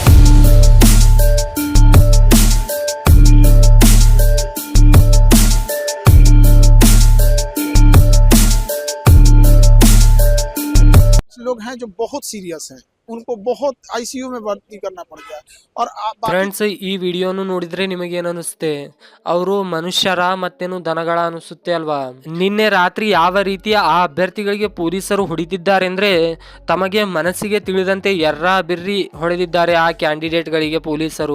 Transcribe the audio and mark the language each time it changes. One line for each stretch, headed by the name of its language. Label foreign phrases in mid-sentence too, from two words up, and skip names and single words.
Hindi: लोग हैं जो बहुत सीरियस हैं, उनको बहुत आईसीयू में भर्ती करना पड़ गया और
Kannada: ಫ್ರೆಂಡ್ಸ್, ಈ ವಿಡಿಯೋನು ನೋಡಿದ್ರೆ ನಿಮಗೇನು ಅನಿಸುತ್ತೆ? ಅವರು ಮನುಷ್ಯರ ಮತ್ತೇನು ದನಗಳ ಅನಿಸುತ್ತೆ ಅಲ್ವಾ? ನಿನ್ನೆ ರಾತ್ರಿ ಯಾವ ರೀತಿಯ ಆ ಅಭ್ಯರ್ಥಿಗಳಿಗೆ ಪೊಲೀಸರು ಹೊಡಿತಿದ್ದಾರೆ ಅಂದ್ರೆ ತಮಗೆ ಮನಸ್ಸಿಗೆ ತಿಳಿದಂತೆ ಎರ್ರ ಬಿರ್ರಿ ಹೊಡೆದಿದ್ದಾರೆ ಆ ಕ್ಯಾಂಡಿಡೇಟ್ಗಳಿಗೆ ಪೊಲೀಸರು.